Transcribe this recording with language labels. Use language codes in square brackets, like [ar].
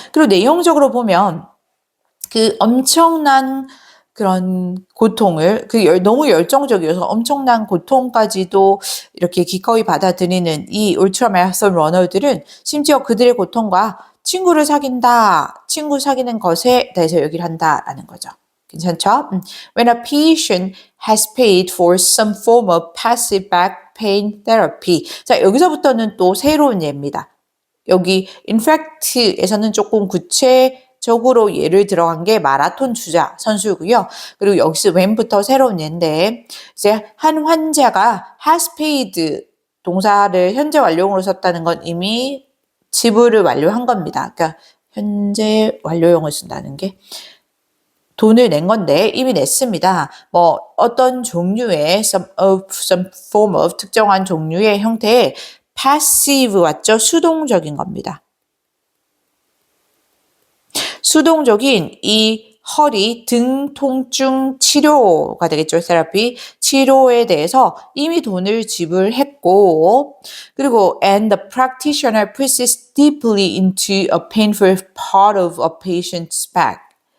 [ko] 그리고 내용적으로 보면 그 엄청난 그런 고통을 너무 열정적이어서 엄청난 고통까지도 이렇게 기꺼이 받아들이는 이 울트라 마라톤 러너들은 심지어 그들의 고통과 친구를 사귄다, 친구 사귀는 것에 대해서 얘기를 한다라는 거죠. 괜찮죠? [en] When a patient has paid for some form of passive back pain therapy. [ko] 자, 여기서부터는 또 새로운 예입니다. 여기 인팩트에서는 조금 구체적으로 예를 들어간 게 마라톤 주자 선수고요. 그리고 여기서 when부터 새로운 예인데 이제 한 환자가 [en] has paid [ko] 동사를 현재 완료형으로 썼다는 건 이미 지불을 완료한 겁니다. 그러니까 현재 완료형을 쓴다는 게 돈을 낸 건데 이미 냈습니다. 뭐 어떤 종류의 [en] some form of [ko] 특정한 종류의 형태의 passive 왔죠? 수동적인 겁니다. 수동적인 이 허리 등 통증 치료가 되겠죠. 테라피 치료에 대해서 이미 돈을 지불했고 그리고 [en] and the practitioner presses deeply into a painful part of a patient's back.